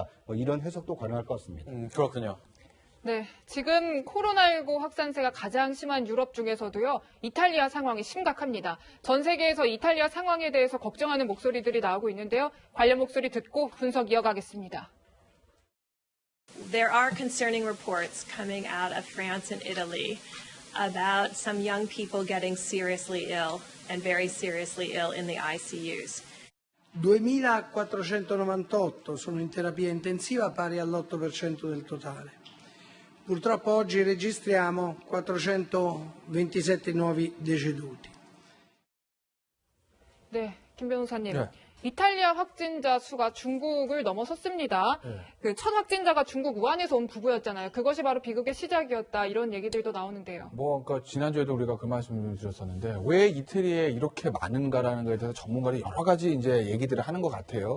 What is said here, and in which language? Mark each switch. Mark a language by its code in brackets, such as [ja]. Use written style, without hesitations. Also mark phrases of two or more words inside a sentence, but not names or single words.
[ko] 뭐 이런 해석도 가능할 것 같습니다. 그렇군요. 네, 지금 코로나19 확산세가 가장 심한 유럽 중에서도요, 이탈리아 상황이 심각합니다. 전 세계에서 이탈리아 상황에 대해서 걱정하는 목소리들이 나오고 있는데요. 관련 목소리 듣고 분석 이어가겠습니다. [en] There are concerning reports coming out of France and Italy about some young people getting seriously ill and very seriously ill in the ICUs. [it] 2.498 sono in terapia intensiva, pari all'8% del totale. Purtroppo oggi registriamo 427 nuovi deceduti. [ko] 네, 김 변호사님. 네. 이탈리아 확진자 수가 중국을 넘어섰습니다. 그 첫 확진자가 중국 우한에서 온 부부였잖아요. 그것이 바로 비극의 시작이었다. 이런 얘기들도 나오는데요. 그러니까 지난주에도 우리가 그 말씀을 드렸었는데 왜 이태리에 이렇게 많은가라는 것에 대해서 전문가들이 여러 가지 이제 얘기들을 하는 것 같아요.